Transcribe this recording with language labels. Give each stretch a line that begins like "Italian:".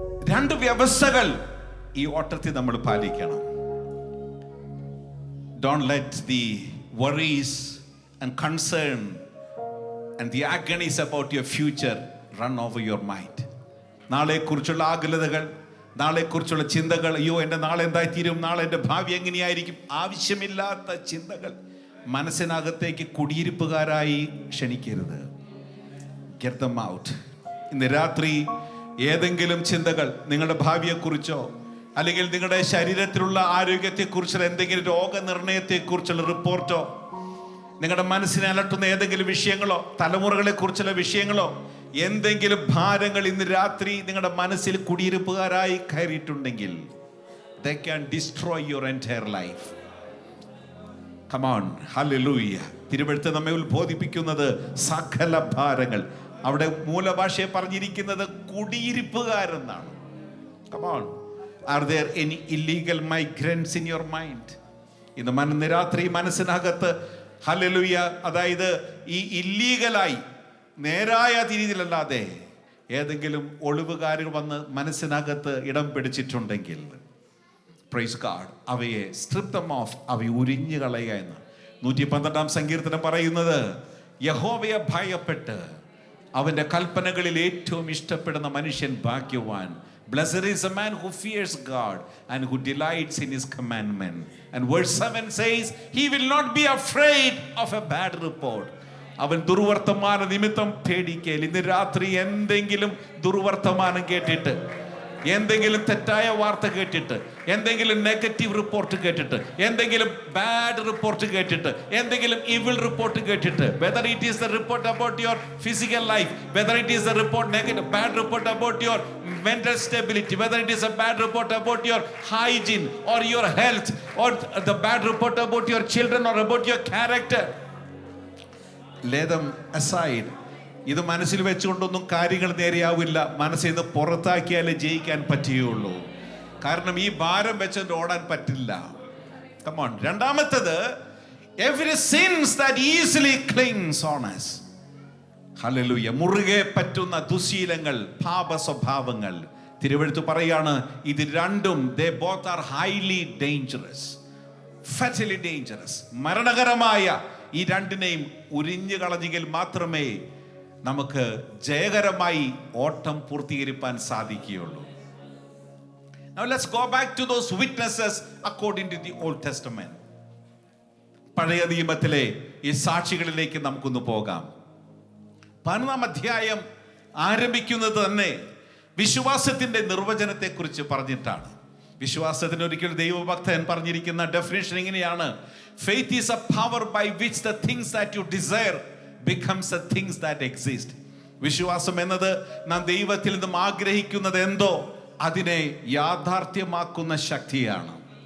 Malayalam: രണ്ട് വ്യവസ്ഥകൾ ഈ ഓട്ടത്തിൽ നമ്മൾ പാലിക്കണം.
English: Don't let the worries and concern and the agonies about your future run over your mind.
Malayalam: നാളെക്കുറിച്ചുള്ള ആകുലതകൾ, നാളെക്കുറിച്ചുള്ള ചിന്തകൾ, അയ്യോ എൻ്റെ നാളെ എന്തായിത്തീരും, നാളെ എൻ്റെ ഭാവി എങ്ങനെയായിരിക്കും, ആവശ്യമില്ലാത്ത ചിന്തകൾ മനസ്സിനകത്തേക്ക് കുടിയിരിപ്പുകാരായി ക്ഷണിക്കരുത്.
English: Get them out.
Malayalam: ഇന്ന് രാത്രി ഏതെങ്കിലും ചിന്തകൾ നിങ്ങളുടെ ഭാവിയെക്കുറിച്ചോ അല്ലെങ്കിൽ നിങ്ങളുടെ ശരീരത്തിലുള്ള ആരോഗ്യത്തെക്കുറിച്ചുള്ള എന്തെങ്കിലും രോഗനിർണയത്തെക്കുറിച്ചുള്ള റിപ്പോർട്ടോ, നിങ്ങളുടെ മനസ്സിനെ അലട്ടുന്ന ഏതെങ്കിലും വിഷയങ്ങളോ, തലമുറകളെ കുറിച്ചുള്ള വിഷയങ്ങളോ, എന്തെങ്കിലും ഭാരങ്ങൾ ഇന്ന് രാത്രി നിങ്ങളുടെ മനസ്സിൽ കുടിയിരിപ്പുകാരായി കയറിയിട്ടുണ്ടെങ്കിൽ
English: they can destroy your entire life. Come on. Hallelujah.
Malayalam: തിരുവെഴുത്ത് നമ്മെ ഉത്ബോധിപ്പിക്കുന്നത് സകല ഭാരങ്ങൾ, അവിടെ മൂലഭാഷയെ പറഞ്ഞിരിക്കുന്നത് കുടിയിരിപ്പുകാരെന്നാണ്.
English: Come on. Are there any illegal migrants in your mind?
Malayalam: ഇന്ന് രാത്രി മനസ്സിനകത്ത് ഹല്ലേലൂയ, അതായത് ഈ ഇല്ലീഗലായി നേരായ രീതിയിലല്ലാതെ ഏതെങ്കിലും ഒളിവുകാരികൾ വന്ന് മനസ്സിനകത്ത് ഇടം പിടിച്ചിട്ടുണ്ടെങ്കിൽ
English: praise God,
Malayalam: അവയെ
English: strip them off,
Malayalam: അവയെ ഉരിഞ്ഞു കളയുക എന്ന് 112 സങ്കീർത്തനം പറയുന്നത്. യഹോവയെ ഭയപ്പെട്ട് അവന്റെ കൽപ്പനകളിൽ ഏറ്റവും ഇഷ്ടപ്പെടുന്ന മനുഷ്യൻ ഭാഗ്യവാൻ.
English: Blessed is a man who fears God and who delights in his commandment. And verse 7 says, he will not be afraid of a bad report.
Malayalam: അവൻ ദുർവർത്തമാന നിമിത്തം പേടിക്കൽ. ഇന്ന് രാത്രി എന്തെങ്കിലും ദുർവർത്തമാനം കേട്ടിട്ട്, എന്തെങ്കിലും തെറ്റായ വാർത്ത കേട്ടിട്ട്, എന്തെങ്കിലും നെഗറ്റീവ് റിപ്പോർട്ട് കേട്ടിട്ട്,
English: എന്തെങ്കിലും bad report കേട്ടിട്ട്, എന്തെങ്കിലും ഇവിൾ റിപ്പോർട്ട് കേട്ടിട്ട്, whether it is the report about your physical life, whether it is the report negative bad report about your mental stability, whether it is a bad report about your hygiene or your health, or the bad report about your children or about your character, lay them aside.
Malayalam: ഇത് മനസ്സിൽ വെച്ചുകൊണ്ടൊന്നും കാര്യങ്ങൾ നേരെയാവില്ല. മനസ്സിൽ നിന്ന് പുറത്താക്കിയാലേ ജയിക്കാൻ പറ്റുകയുള്ളൂ. കാരണം ഈ ഭാരം വെച്ചുകൊണ്ട് ഓടാൻ പറ്റില്ല.
English: Come on.
Malayalam: രണ്ടാമത്തേത്,
English: every sins that easily clings on us.
Malayalam: Hallelujah. മുറുകെ പറ്റുന്ന ദുശീലങ്ങൾ, പാപ സ്വഭാവങ്ങൾ. തിരുവെഴുത്ത് പറയാണ്, ഇത് രണ്ടും
English: they both are highly dangerous, fatally dangerous.
Malayalam: മരണകരമായ ഈ രണ്ടിനെയും ഉരിഞ്ഞു കളഞ്ഞെങ്കിൽ മാത്രമേ നമുക്ക് ജയകരമായി ഓട്ടം പൂർത്തീകരിക്കാൻ സാധിക്കുകയുള്ളൂ.
English: Now let's go back to those witnesses according to the Old Testament.
Malayalam: പഴയ നിയമത്തിലെ ഈ സാക്ഷികളിലേക്ക് നമുക്കൊന്ന് പോകാം. 11-ാം അധ്യായം ആരംഭിക്കുന്നത് തന്നെ വിശ്വാസത്തിന്റെ നിർവചനത്തെ കുറിച്ച് പറഞ്ഞിട്ടാണ്. വിശ്വാസത്തിന് ഒരിക്കൽ ദൈവഭക്തൻ പറഞ്ഞിരിക്കുന്ന ഡെഫിനിഷൻ ഇങ്ങനെയാണ്:
English: faith is a power by which the things that you desire becomes the things that exist.
Malayalam: വിശ്വാസം എന്നത് നാം ദൈവത്തിൽ നിന്നും ആഗ്രഹിക്കുന്നത് എന്തോ അതിനെ യാഥാർത്ഥ്യമാക്കുന്ന ശക്തിയാണ്.